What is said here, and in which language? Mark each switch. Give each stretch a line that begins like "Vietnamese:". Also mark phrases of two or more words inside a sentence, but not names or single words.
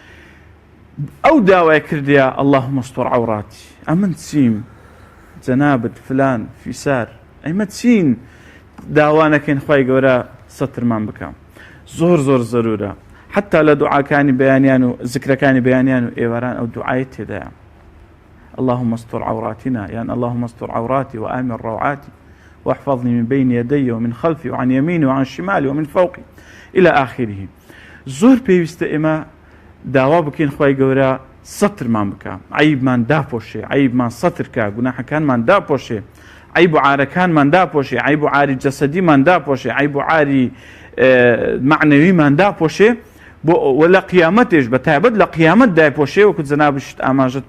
Central Kurdish: ئەو داوای کردیا
Arabic: اللهم استر عوراتی
Central Kurdish: ئەمن چیم جەنابەت فلان فیسار ئەمە چین داوانەکەین خوای گەورە سەترمان بکەم زۆر زەرورە حتا لە دوعاکانی بەیانیان و ذکرەکانی بەیانیان و ئێواران ئەو دوعای تێدایە
Arabic: اللهم استر عوراتنا يعني اللهم استر عوراتي وآمن روعاتي واحفظني من بين يدي ومن خلفي وعن يميني وعن شمالي ومن فوقي إلى آخره
Central Kurdish: زۆر پێویستە ئێمە داوا بکەین خوای گەورە سەترمان بکە عیبمان داپۆشێ عیبمان سەترکە گوناحەکانمان داپۆشێ عیب و عارەکانمان داپۆشێ عیب و عاری جەسەدیمان داپۆشێ عیب و عاری معنەویمان داپۆشێ بۆ لە قیامەتێش بە تایبەت لە قیامەت دایپۆشێ وەکو جەنابشت ئاماژەت